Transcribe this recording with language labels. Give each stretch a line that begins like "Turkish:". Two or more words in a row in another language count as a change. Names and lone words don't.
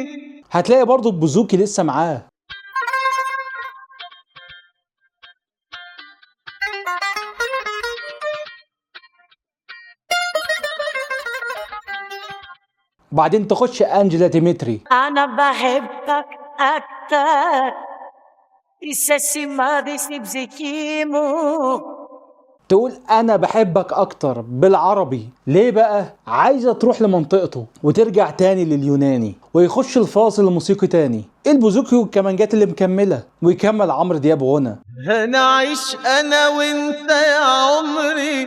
Arabic: هتلاقي برضو البوزوكي لسه معاه. وبعدين تخش أنجلا ديمتري. أنا بحبك أكتر.
Greek: Είσαι σημάδι στην ψυχή μου.
Arabic: تقول أنا بحبك أكتر بالعربي. ليه بقى؟ عايزة تروح لمنطقته وترجع تاني لليوناني. ويخش الفاصل الموسيقي تاني البوزوكي والكمانجات اللي مكملة. ويكمل عمرو دياب غنى. هنعيش أنا وأنت يا عمري.